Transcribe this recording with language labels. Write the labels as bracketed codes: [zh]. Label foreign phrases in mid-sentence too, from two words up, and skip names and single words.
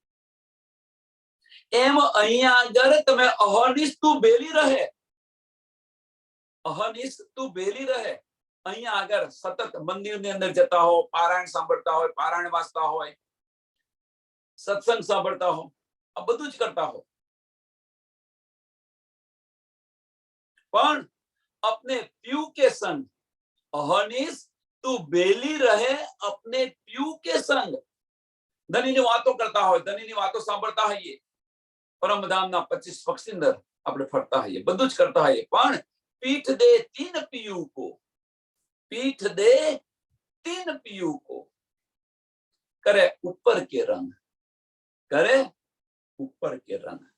[gu] એમ અહીંયા આગળ તમે [hi] अहर्निश तू बेली रहे, अहर्निश तू बेली रहे, [gu] અહીંયા આગળ સતત મંદિરની અંદર જતા હો, પારાયણ સાંભળતા હોય, પારાયણ વાંચતા હોય, સત્સંગ સાંભળતા હો, આ બધું જ કરતા હો, પણ [hi] अपने प्यू के संग, अहनिस तू बेली रहे अपने प्यू के संग. [gu] ધનીની વાતો કરતા હોય, ધનીની વાતો સાંભળતા હોઈએ, પરમધામના 25 પક્ષની અંદર આપણે ફરતા હોઈએ, બધું જ કરતા હોઈએ, પણ [hi] पीठ दे 3 पीयु को, पीठ दे 3 पीयु को, करे ऊपर के रंग, करे ऊपर के रंग.